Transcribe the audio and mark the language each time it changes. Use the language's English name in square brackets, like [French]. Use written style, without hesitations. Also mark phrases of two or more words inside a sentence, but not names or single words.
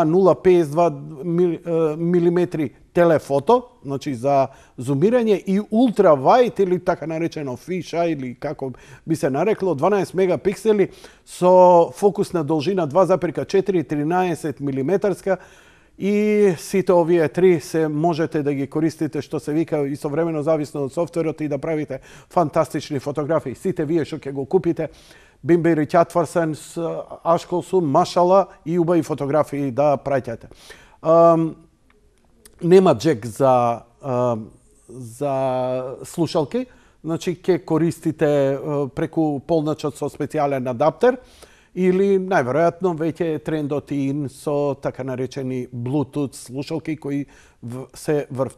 [Macedonian] 2,052 милиметри телефото, значи за зумирање, и ултравајд или така наречено фиша или како би се нарекло 12 мегапиксели со фокусна должина 2,4 13 милиметарска. И сите овие три се можете да ги користите, што се вика истовремено зависно од софтверот, и да правите фантастични фотографии. Сите вие што ќе го купите, [Turkish] bin bereket varsanız aşk olsun maşallah [Macedonian] и убави фотографии да праќате. Нема джек за слушалки, значи ќе користите преку полначот со специјален адаптер или најверојатно веќе трендот ин со така наречени Bluetooth слушалки кои се врв.